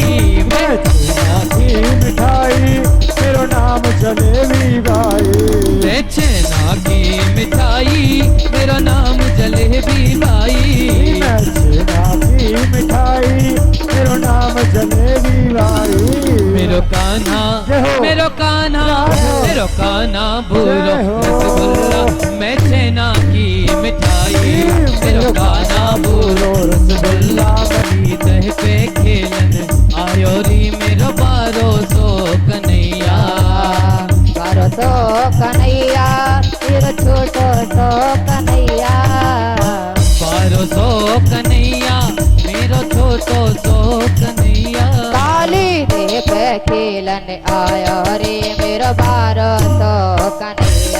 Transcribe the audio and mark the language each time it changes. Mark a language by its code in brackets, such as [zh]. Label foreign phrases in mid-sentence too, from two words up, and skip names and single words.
[hi] मैं छेना की मिठाई मेरा नाम जलेबी भाई। मैं छेना की मिठाई, मेरा नाम जलेबी बाई, मैं छेना की मिठाई मेरा नाम जलेबी भाई। [bra] मेरो कान्हा, जय हो। मेरो कान्हा, जय हो। मेरो कान्हा भूरो जय हो। [hi] रसगुल्ला, मैं छेना की मिठाई, [bra] मेरो मेरो कान्हा भूरो रसगुल्ला, बड़ी दह पे खेलन आयो री मेरो बारो सो कन्हैया, बारो सो कन्हैया, तेरा छोटो सो कन्हैया, बारो सो कन्हैया, मेरो छोटो सो कन्हैया, काली देह पे खेलन आया रे मेरो बारो सो कन्हैया।